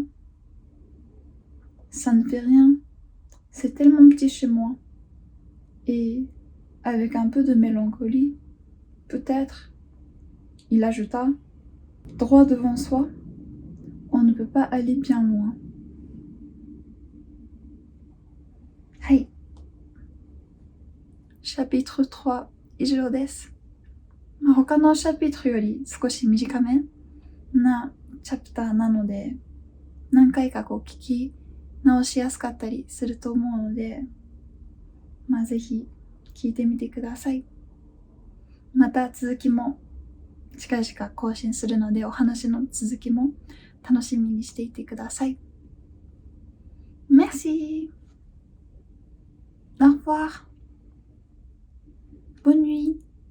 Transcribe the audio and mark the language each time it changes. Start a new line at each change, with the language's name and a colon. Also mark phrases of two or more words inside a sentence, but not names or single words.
French: Ça ne fait rien, c'est tellement petit chez moi. Et, avec un peu de mélancolie, peut-être, il ajouta, droit devant soi, on ne peut pas aller bien loin.
Japanese: はい。Chapitre 3以上です。他のシャピトルより少し短めなチャプターなので、何回か聞き直しやすかったりすると思うので、ぜひ聞いてみてください。また続きも近々更新するので、お話の続きも楽しみにしていてください。Merci!
French: Au revoir! Bonne nuit!